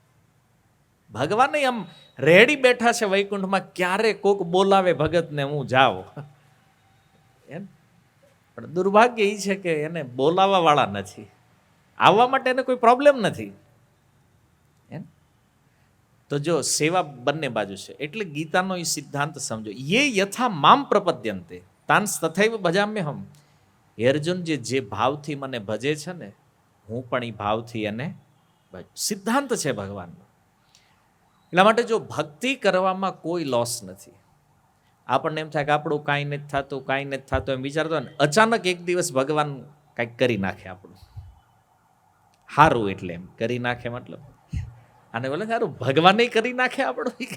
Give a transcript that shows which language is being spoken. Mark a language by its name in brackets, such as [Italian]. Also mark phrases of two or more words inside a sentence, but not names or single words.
[Gujarati] ભગવાને આમ રેડી બેઠા છે વૈકુંઠમાં, ક્યારે કોક બોલાવે ભગતને હું જાઉં. એમ પણ દુર્ભાગ્ય એ છે કે એને બોલાવા વાળા નથી, આવવા માટે એને કોઈ પ્રોબ્લેમ નથી. એમ તો જો સેવા બંને બાજુ છે. એટલે ગીતાનો એ સિદ્ધાંત સમજો, [Sanskrit] ये यथा माम प्रपद्यन्ते तांस तथैव भजाम्यहम्. [Gujarati] હે અર્જુન, જે ભાવથી મને ભજે છે ને, હું પણ એ ભાવથી એને સિદ્ધાંત છે ભગવાનનો. એટલા માટે જો ભક્તિ કરવામાં કોઈ લોસ નથી. આપણને એમ થાય કે આપણું કાંઈ નથી થતું, કાંઈ નથી થતું એમ વિચારતો ને, અચાનક એક દિવસ ભગવાન કાંઈક કરી નાખે આપણું સારું, એટલે એમ કરી નાખે મતલબ આને બોલે સારું ભગવાને કરી નાખે આપણું.